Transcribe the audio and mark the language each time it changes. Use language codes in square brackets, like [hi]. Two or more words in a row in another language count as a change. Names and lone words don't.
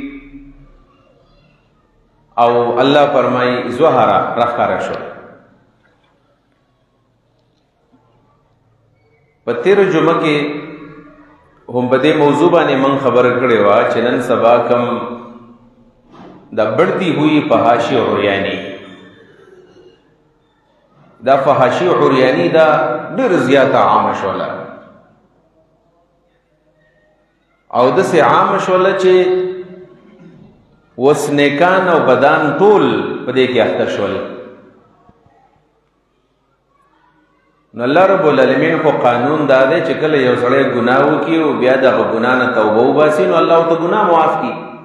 [ps] او الله فرمایي ظهر راښکاره شو. په تېره جمعه کې هم په دې موضوع باندې من خبره کړې وه چې نن سبا کم دا [ur] بڑھتی ہوئی فحاشی عریانی، [ps] دا فحاشی عریانی دا ډېر زیاته عامه شوله او داسې عامه شوله چې اوس نیکان او بدان ټول په دې کې اخته شول. نو الله رب العالمین خو قانون دا دی چې کله یو سړی ګناه وکړي او بیا دغه ګناه نه توبه وباسي، نو الله ورته ګناه معاف کړي.